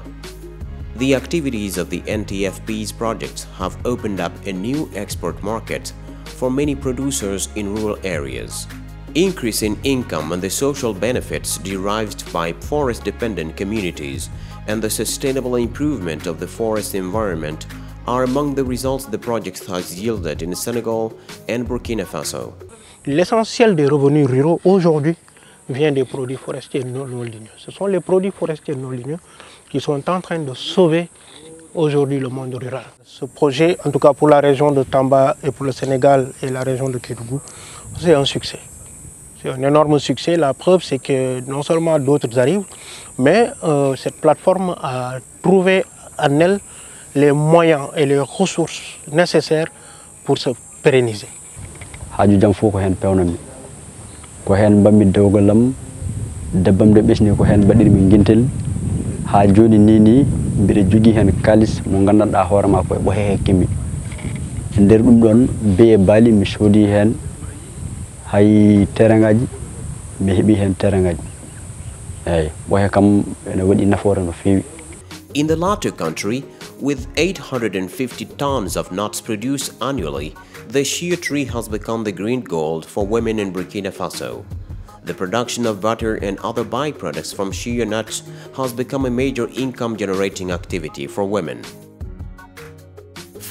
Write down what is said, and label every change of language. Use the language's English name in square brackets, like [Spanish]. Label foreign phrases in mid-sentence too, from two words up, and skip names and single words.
[English] The activities of the NTFPs projects have opened up a new export market for many producers in rural areas. Increase in income and the social benefits derived by forest-dependent communities and the sustainable improvement of the forest environment are among the results the project has yielded in Senegal and Burkina Faso. [French] L'essentiel des revenus ruraux aujourd'hui vient des produits forestiers non ligneux. Ce sont les produits forestiers non ligneux qui sont en train de sauver aujourd'hui le monde rural. Ce projet, en tout cas pour la région de Tamba et pour le Sénégal et la région de Quelques, c'est un succès. C'est un énorme succès. La preuve, c'est que non seulement d'autres arrivent, mais cette plateforme a trouvé en elle les moyens et les ressources nécessaires pour se pérenniser. [Fula] Haju jam fo ko hen pewnami ko hen bammi dewgalam debbam de besni ko hen badirmi gintel ha joni ni mbire jogi hen kalis mo gandanda hoorema ko bo he kimi nder dum don be bali mi sodi hen hay terangaji mi hebi hen terangaji ay bo he kam ene wadi nafoore no fewi. [English] In the latter country, with 850 tons of nuts produced annually, the shea tree has become the green gold for women in Burkina Faso. The production of butter and other byproducts from shea nuts has become a major income-generating activity for women.